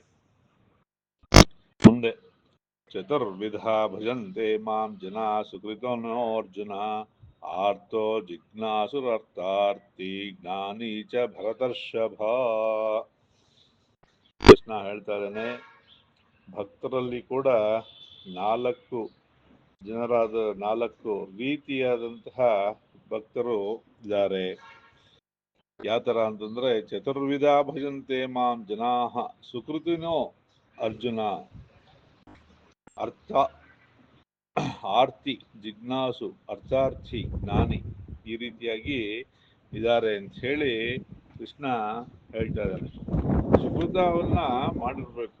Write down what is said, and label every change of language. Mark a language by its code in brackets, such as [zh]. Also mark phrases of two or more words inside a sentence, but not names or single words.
[sa] ಮುಂದೆ ಚತುರ್ವಿಧ ಭಜಂತೆ ಮಾಂ ಜನ ಸುಕೃತನೋ ಅರ್ಜುನ ಆರ್ತೋ ಜಿಜ್ಞಾಸುರರ್ಥಾರ್ಥಿ ಜ್ಞಾನಿ ಚ ಭರತರ್ಷಭ. [kn] ಕೃಷ್ಣ ಹೇಳ್ತಾ ಇದ್ದಾನೆ, ಭಕ್ತರಲ್ಲಿ ಕೂಡ 4 ಜನರಾದ 4 ರೀತಿಯಾದಂತಹ ಭಕ್ತರು ಇದ್ದಾರೆ. ಯಾವ ಥರ ಅಂತಂದರೆ, [sa] ಚತುರ್ವಿಧ ಭಜಂತೆ ಮಾಂ ಜನಾ ಸುಕೃತಿನೋ ಅರ್ಜುನ ಅರ್ಥ ಆರ್ತಿ ಜಿಜ್ಞಾಸು ಅರ್ಥಾರ್ಥಿ ಜ್ಞಾನಿ, [kn] ಈ ರೀತಿಯಾಗಿ ಇದ್ದಾರೆ ಅಂತ ಹೇಳಿ ಕೃಷ್ಣ ಹೇಳ್ತಾ ಇದ್ದಾನೆ. ಸುಕೃತವನ್ನ ಮಾಡಿರ್ಬೇಕು.